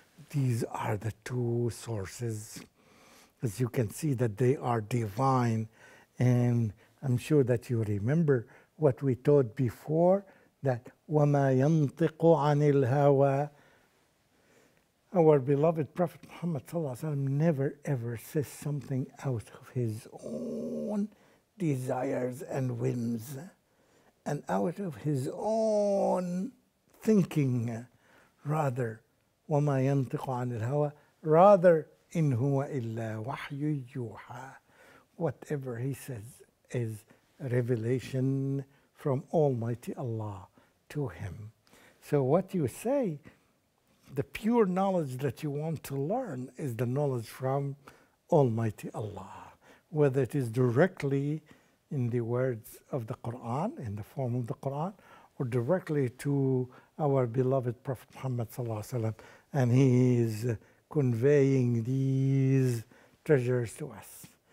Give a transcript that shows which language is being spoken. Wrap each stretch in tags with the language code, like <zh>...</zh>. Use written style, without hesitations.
<en>These are the two sources. As you can see that they are divine, and I'm sure that you remember what we taught before, that</en> <ar>وَمَا يَنطِقُ عَنِ الْهَوَىٰ.</ar> <en>Our beloved Prophet Muhammad ﷺ never ever says something out of his own desires and whims and out of his own thinking.</en> <ar>Rather, وَمَا يَنطِقُ عَنِ الْهَوَىٰ, rather, إِنْ هُوَ إِلَّا وَحْيٌ يُوحَىٰ.</ar> <en>Whatever he says is revelation from Almighty Allah to him. So what you say, the pure knowledge that you want to learn is the knowledge from Almighty Allah, whether it is directly in the words of the Quran, in the form of the Quran, or directly to our beloved Prophet Muhammad ﷺ, and he is conveying these treasures to us.</en>